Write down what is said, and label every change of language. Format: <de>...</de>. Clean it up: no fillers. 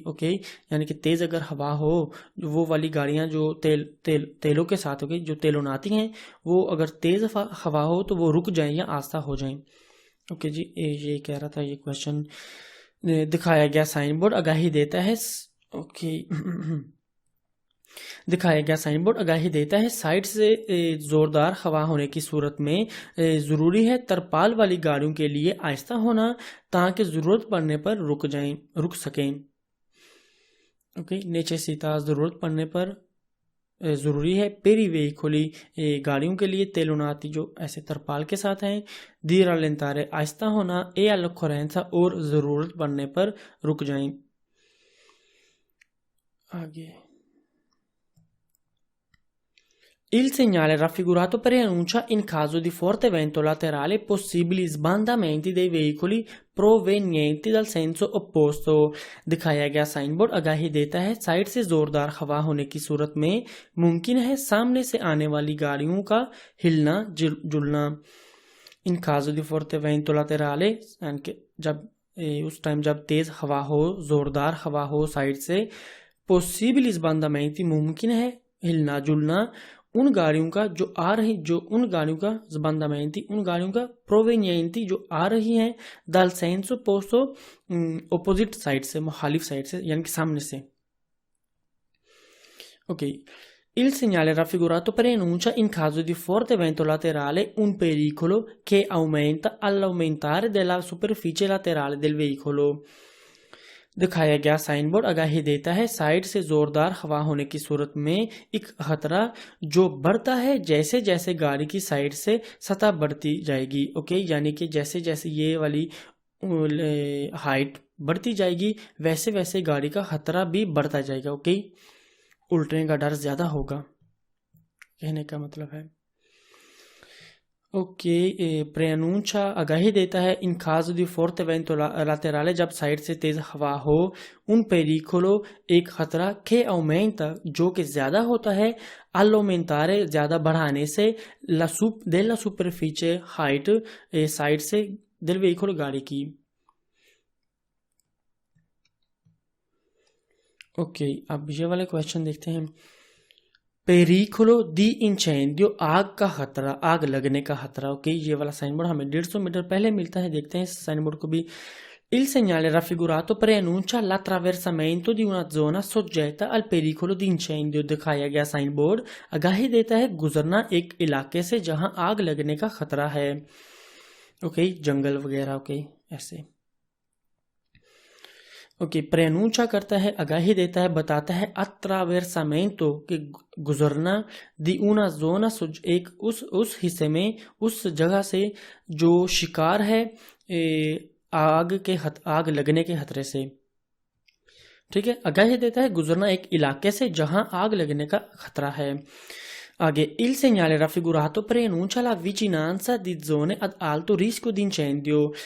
<hi>Okay, यानी कि तेज अगर हवा हो, वो वाली गाड़ियां जो तेलों के साथ, ओके, जो तेलोनाती हैं, वो अगर तेज हवा हो तो वो रुक जाएं या आस्था हो जाएं। ओके जी, ये कह रहा था ये क्वेश्चन। दिखाया गया साइन बोर्ड आगाही देता है, ओके दिखाया गया साइन बोर्ड आगाही देता है साइड से जोरदार हवा होने की सूरत में जरूरी है तरपाल वाली गाड़ियों के लिए आहिस्ता होना ताकि जरूरत पड़ने पर रुक सकें। ओके,</hi> <it>नेसेसिटा</it> <hi>जरूरत पड़ने पर जरूरी है,</hi> <it>पेरी वेहिकोली</it> <hi>गाड़ियों के लिए, तेलोनाती जो ऐसे तरपाल के साथ हैं,</hi> <it>दी रलेंतारे</it> <hi>आहिस्ता होना, ए all'occorrenza और जरूरत पड़ने पर रुक जाएं।</hi> <it>आगे, il segnale raffigurato preannuncia in caso di forte vento laterale possibili sbandamenti dei veicoli provenienti dal senso opposto।</it> <hi>दिखाया गया साइन बोर्ड आगाही देता है साइड से जोरदार हवा होने की सूरत में मुमकिन है सामने से आने वाली गाड़ियों का हिलना जुलना। इन</hi> <it>caso di forte vento laterale,</it> <hi>जब उस टाइम जब तेज हवा हो, जोरदार हवा हो साइड से,</hi> <it>possibili sbandamenti</it> <hi>मुमकिन है हिलना जुलना उन गाड़ियों का जो आ रही, जो उन गाड़ियों का sbandamenti, उन गाड़ियों का provenienti जो आ रही हैं</hi> <it>dal senso opposto,</it> <hi>opposite side से, मुखालिफ साइड से, यानी कि सामने से। Okay,</hi> <it>Il segnale raffigurato preannuncia in caso di forte vento laterale un pericolo che aumenta all'aumentare della superficie laterale del veicolo.</it> <hi>दिखाया गया साइन बोर्ड आगाही देता है साइड से जोरदार हवा होने की सूरत में एक खतरा जो बढ़ता है जैसे जैसे गाड़ी की साइड से सतह बढ़ती जाएगी। ओके, यानी कि जैसे जैसे ये वाली हाइट बढ़ती जाएगी वैसे वैसे गाड़ी का खतरा भी बढ़ता जाएगा। ओके, उल्टने का डर ज्यादा होगा, कहने का मतलब है। ओके, प्रेअनुncia आगाही देता है इन</hi> <it>caso di forte vento laterale</it> <hi>जब साइड से तेज हवा हो,</hi> <it>un pericolo</it> <hi>एक खतरा</hi> <it>che aumenta</it> <hi>जो कि ज्यादा होता है, all'aumentare ज्यादा बढ़ाने से,</hi> <it>della superficie</it> <hi>height साइड से del veicolo गाड़ी की। ओके, अब ये वाले क्वेश्चन देखते हैं।</hi> <it>पेरिकुलो दी इंसेंडियो</it> <hi>आग का खतरा, आग लगने का खतरा। ओके, ये वाला साइन बोर्ड हमें 150 मीटर पहले मिलता है, देखते हैं इस साइन बोर्ड को भी।</hi> <it>Il segnale raffigurato preannuncia l'attraversamento di una zona soggetta al pericolo di incendio।</it> <hi>दिखाया गया साइन बोर्ड आगाही देता है गुजरना एक इलाके से जहां आग लगने का खतरा है। ओके, जंगल वगैरह। ओके, ऐसे। ओके, प्रेअनुncia करता है, आगाही देता है, बताता है attraversamento कि गुजरना, दी</hi> <it>una zona</it> <hi>एक उस हिस्से में, उस जगह से जो शिकार है आग लगने के खतरे से। ठीक है, आगाही देता है गुजरना एक इलाके से जहां आग लगने का खतरा है।</hi> <it>आगे, il segnale raffigurato preannuncia la vicinanza di zone ad alto rischio di incendio।</it>